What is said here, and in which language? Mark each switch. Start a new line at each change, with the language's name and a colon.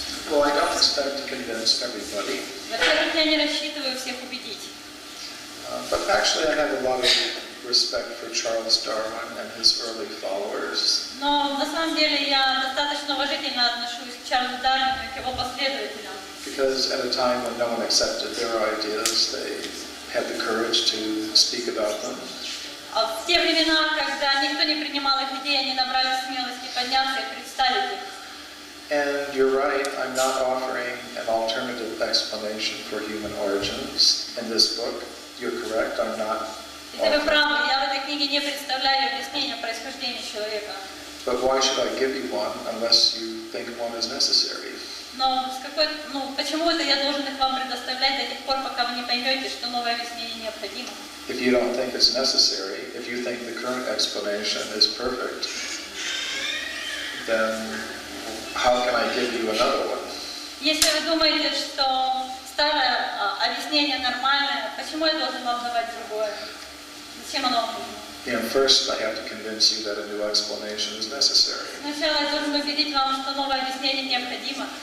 English: Well, I don't expect to convince everybody.
Russian: Во-первых, я не рассчитываю всех убедить.
English: But actually, I have a lot of respect for Charles Darwin and his early followers.
Russian: Но на самом деле я достаточно уважительно отношусь к Чарльзу Дарвину и к его последователям.
English: Because at a time when no one accepted their ideas, they had the courage to speak about them.
Russian: В те времена, когда никто не принимал их идеи, они набрали смелости подняться и представить их.
English: And you're right, I'm not offering an alternative explanation for human origins in this book. You're correct, I'm not.
Russian: Если вы правы, я в этой книге не представляю объяснения происхождения человека.
English: But why should I give you one unless you think one is necessary?
Russian: Но почему это я должен их вам предоставлять до тех пор, пока вы не поймете, что новое объяснение необходимо?
English: If you don't think it's necessary, if you think the current explanation is perfect, then how can I give you another one?
Russian: Если вы думаете, что старое объяснение нормальное, почему я должен вам давать другое? Зачем оно вам нужно?
English: First I have to convince you that a new explanation is necessary.
Russian: Сначала я должен убедить вам, что новое объяснение необходимо.